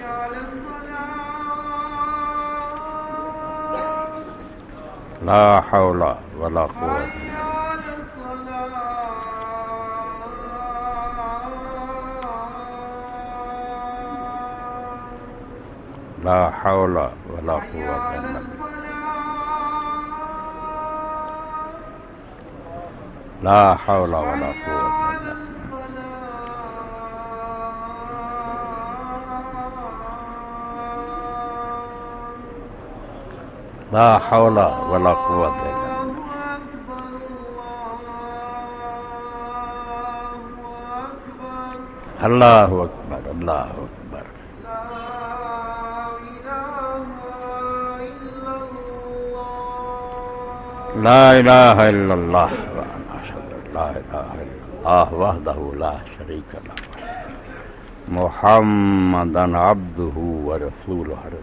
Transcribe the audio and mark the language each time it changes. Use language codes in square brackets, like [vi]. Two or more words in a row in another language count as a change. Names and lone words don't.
[ar] لا حول ولا قوة لا حول ولا قوة الا بالله. لا حول ولا قوة الا بالله. لا حول ولا قوة الا بالله. اللہ اکبر اللہ اکبر. لا الہ الا اللہ وانا اشہد ان لا الہ الا اللہ وحدہ لا شریک لہ محمدا عبدہ ورسولہ.